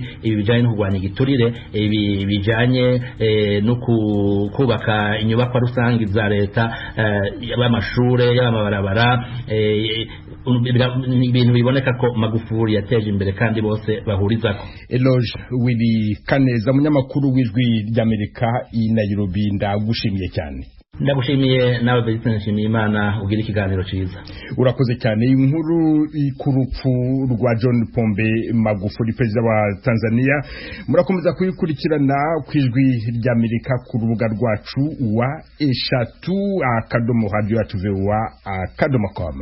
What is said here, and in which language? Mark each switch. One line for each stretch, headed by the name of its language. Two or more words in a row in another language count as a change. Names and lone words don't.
Rundi: Ibi bijanye no kurwanya igiturire, ibi bijanye no kubaka inyubakwa rusangi za leta, y'amashure, y'amabarabara, ibintu biboneka ko Magufuli yateje imbere kandi bose bahurizako. Eloge Willy Kaneza, munyamakuru w'Ijwi ry'Amerika i Nairobi, ndagushimiye cyane. Ndagushimiye nawe Bezitse, nshimiye Imana, ugira ikiganiro ciza. Urakoze cyane. Inkuru ku rupfu rwa John Pombe Magufuli, perezida wa Tanzania, murakomeza kuyikurikirana ku Ijwi ry'Amerika ku rubuga rwacu wa eshatu @radio@voa.com.